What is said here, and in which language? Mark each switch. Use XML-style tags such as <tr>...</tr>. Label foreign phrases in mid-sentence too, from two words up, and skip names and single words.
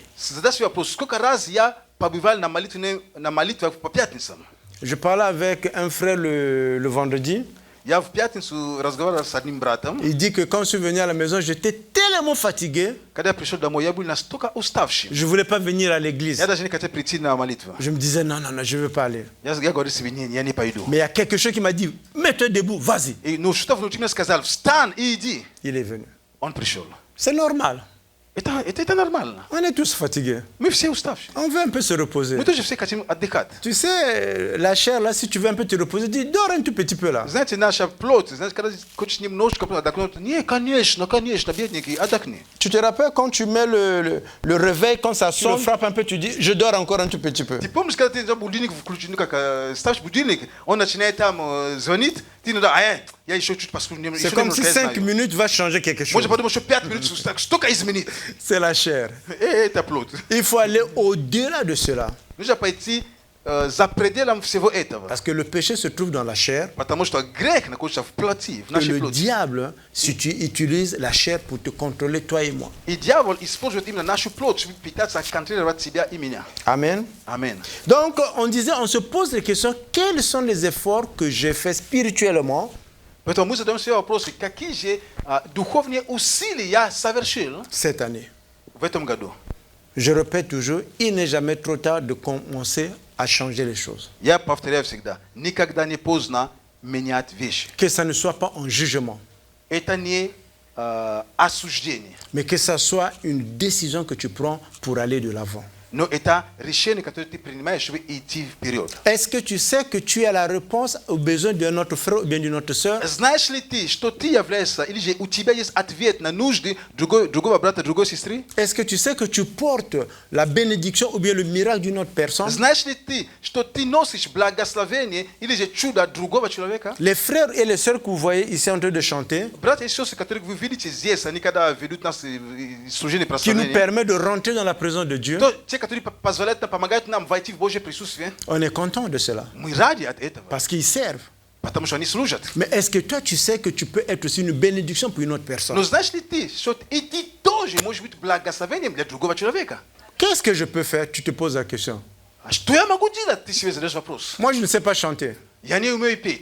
<ru>Задай себе вопрос, сколько раз я побывал на молитвах по пятницам?</ru> <fr>Je parlais avec un frère le vendredi.</fr> <ru>Я в пятницу разговаривал с одним братом.</ru> <fr>Il dit que quand je suis venu à la maison, j'étais tellement fatigué,</fr> <ru>Когда я пришел домой, я был настолько уставший.</ru> <fr>je ne voulais pas venir à l'église.</fr> <ru>Я даже не хотел прийти на молитву.</ru> <fr>Je me disais, non, non, non, je ne veux pas aller.</fr> <ru>Я говорю себе, не, я не пойду.</ru> <fr>Mais il y a quelque chose qui m'a dit, mets-toi debout, vas-y.</fr> <ru>И, ну, что внутри меня сказал, встань и иди.</ru> <fr>Il est venu.</fr> <ru>Он пришел.</ru> <fr>C'est normal.</fr> <ru>Это нормально.</ru> <fr>On est tous fatigués. Mais c'est où staff? On veut un peu se reposer. Mais toi je sais quand tu as décat. Tu sais, la chair, là, si tu veux un peu te reposer, dis, dors un tout petit peu là.</fr> <ru>Знаете, наша плоть, знаете, когда хочешь немножко отдохнуть, не, конечно, бедненький, отдохни.</ru> <fr>Tu te rappelles quand tu mets le réveil, quand ça sonne, frappe un peu, tu dis, je dors encore un tout petit peu.</fr> <ru>Ты помнишь, когда ты будильник включил, как ставишь будильник, он начинает там звонить, ты ну да, я еще чуть посплю.</ru> <fr>C'est comme si 5 minutes va changer quelque chose.</fr> <ru>Может, подумать, что 5 минут столько изменит.</ru> <fr>C'est la chair.</fr> <ru>Это плоть.</ru> <fr>Il faut aller au-delà de cela.</fr> <ru>Нужно пойти за пределом всего этого.</ru> <fr>Parce que le péché se trouve dans la chair.</fr> <ru>Потому что грех находится в плоти, в</ru> <fr>Et</fr> <ru>нашей</ru> <fr>le</fr> <ru>плоти.</ru> <fr>diable, si tu utilises la chair pour te contrôler, toi et moi.</fr> <ru>И дьявол использует именно нашу плоть, чтобы пытаться контролировать себя и меня.</ru> <fr>Amen.</fr> <ru>Аминь.</ru> <fr>Donc, on disait, on se pose la question, quels sont les efforts que j'ai faits spirituellement</fr> <ru>Поэтому мы задаем себе вопросы, какие же духовные усилия я совершил</ru> <fr>cette année?</fr> <ru>в этом году.</ru> <fr>Je répète toujours, il n'est jamais trop tard de commencer à changer les choses.</fr> <ru>Я повторяю всегда, никогда не поздно менять вещи.</ru> <fr>Que ça ne soit pas un jugement,</fr> <ru>Это не осуждение,</ru> <fr>mais que ça soit une décision que tu prends pour aller de l'avant.</fr> <ru>но это решение, которое ты принимаешь, чтобы идти вперед.</ru> <fr>Est-ce que tu sais que tu as la réponse aux besoins de notre frère ou bien de notre sœur?</fr> <ru>Знаешь ли ты, что ты являешься, или же у тебя есть ответ на нужды другого брата, другой сестры?</ru> <fr>Est-ce que tu sais que tu portes la bénédiction ou bien le miracle d'une autre personne?</fr> <ru>Знаешь ли ты, что ты носишь благословение или же чудо другого человека?</ru> <fr>Les frères et les sœurs que vous voyez ici en train de chanter,</fr> <ru>Братья и сестры, которых вы видите здесь, они когда ведут нас служение</ru> <fr>qui nous</fr> <ru>прославления,</ru> <fr>permet de rentrer dans la présence de Dieu,</fr> <ru>те, которые позволяют нам, помогают нам войти в Божье присутствие,</ru> <fr>on est content de cela</fr> <ru>мы ради от этого,</ru> <fr>parce qu'ils servent.</fr> <ru>потому что они служат.</ru> <fr>Mais est-ce que toi, tu sais que tu peux être aussi une bénédiction pour une autre personne?</fr> <ru>Но знаешь ли ты, что и ты тоже можешь быть благословением для другого человека?</ru> <fr>Qu'est-ce que je peux faire? Tu te poses la question.</fr> <ru>А что я могу делать? Ты себе задаешь вопрос.</ru> <fr>Moi, je ne sais pas chanter,</fr> <ru>Я не умею петь.</ru>